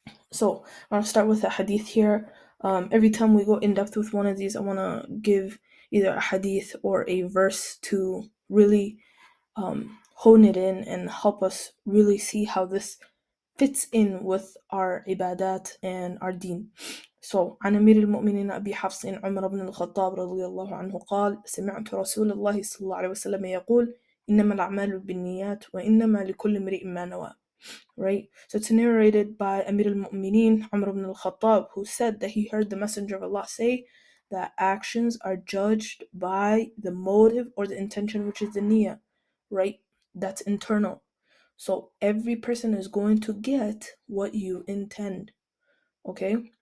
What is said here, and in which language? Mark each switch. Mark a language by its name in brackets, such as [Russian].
[English] So I'm gonna start with a hadith here. Every time we go in depth with one of these, I want to give either a hadith or a verse to really hone it in and help us really see how this fits in with our ibadat and our deen. [Arabic] So عن أمير المؤمنين أبي حفص عمر بن الخطاب رضي الله عنه قال سمعت رسول الله صلى الله عليه وسلم يقول إنما الأعمال بالنيات وإنما لكل امرئ ما نوى. [English] Right? So it's narrated by Amir al-Mu'mineen Umar ibn al-Khattab, who said that he heard the Messenger of Allah say that actions are judged by the motive or the intention, which is the niyyah, right? That's internal. So every person is going to get what you intend. Okay?